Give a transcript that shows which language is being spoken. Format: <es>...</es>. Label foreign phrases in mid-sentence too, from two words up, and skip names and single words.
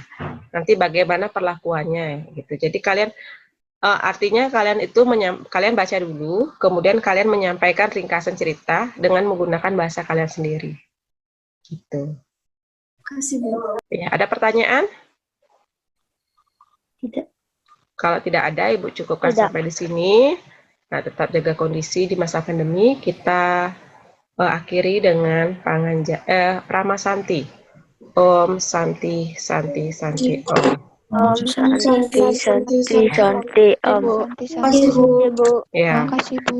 <id>Nanti bagaimana perlakuannya gitu. Jadi kalian artinya kalian itu kalian baca dulu, kemudian kalian menyampaikan ringkasan cerita dengan menggunakan bahasa kalian sendiri. Gitu. Kasih, Bu. Ya, ada pertanyaan? Tidak. Kalau tidak ada, Ibu cukupkan sampai di sini. Nah, tetap jaga kondisi di masa pandemi. Kita akhiri dengan Prama Santi.</id> <sa>Om Santi Santi Santi Om. Om Santi Santi Om.</sa> <id>Kasih, Bu. Ya. Kasih, Bu.</id>